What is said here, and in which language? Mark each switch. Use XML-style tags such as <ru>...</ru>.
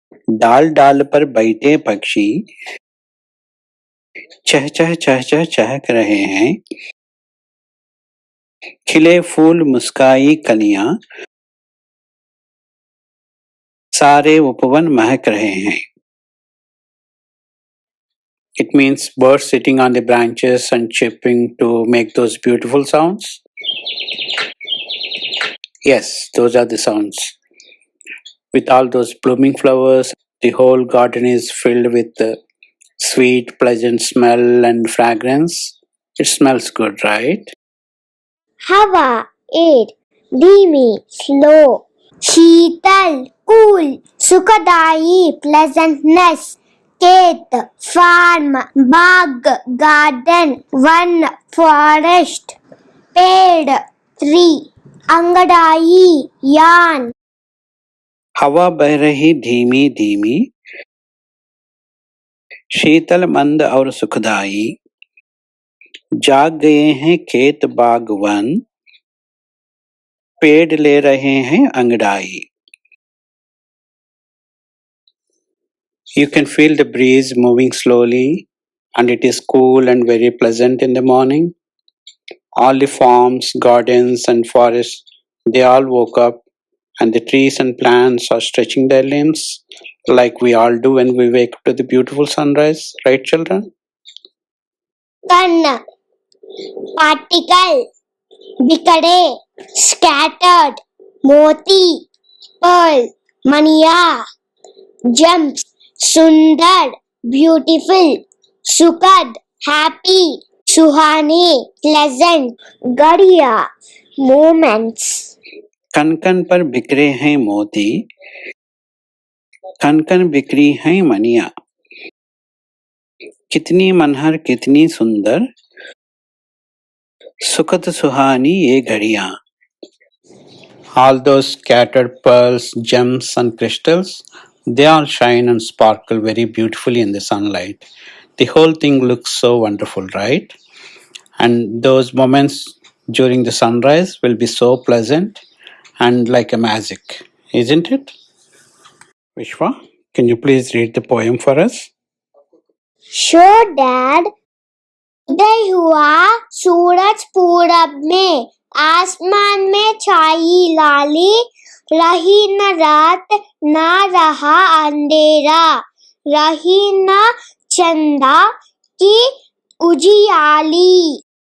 <hi>डाल डाल पर बैठे पक्षी चह चह चह चह चहक रहे हैं, खिले फूल मुस्काई कलियां, सारे उपवन महक रहे हैं.</hi> <en>It means birds sitting on the branches and chirping to make those beautiful sounds. Yes, those are the sounds. With all those blooming flowers, the whole garden is filled with sweet, pleasant smell and fragrance. It smells good, right? Hava, air, dhimi, slow, sheetal, cool, sukadayi, pleasantness, Khet, farm, bag, garden, one, forest, paid, tree.</en> <hi>अंगड़ाई यान, हवा बह रही धीमी धीमी, शीतल मंद और सुखदाई, जाग गए हैं खेत बाग वन, पेड़ ले रहे हैं अंगड़ाई.</hi> <en>You can feel the breeze moving slowly, and it is cool and very pleasant in the morning. All the farms, gardens, and forests, they all woke up, and the trees and plants are stretching their limbs like we all do when we wake up to the beautiful sunrise, right, children?</en> <hi>कण, particle, बिखरे, scattered, मोती, pearl, मनिया, gems, सुंदर, beautiful, सुखद, happy, सुहाने, pleasant, गड़िया, moments. कन कन पर बिखरे हैं मोती, कन कन बिखरी हैं मनिया, कितनी मनहर कितनी सुंदर, सुखद सुहानी ये घड़ियां.</hi> <en>All those scattered pearls, gems, and crystals, they all shine and sparkle very beautifully in the sunlight. The whole thing looks so wonderful, right? And those moments during the sunrise will be so pleasant and like a magic, isn't it? Vishwa, can you please read the poem for us? Sure, Dad.</en> <hi>उदय हुआ सूरज पूरब में, आसमान में छाई लाली, रही न रात न रहा अंधेरा, रही न चंदा की उजियाली.</hi>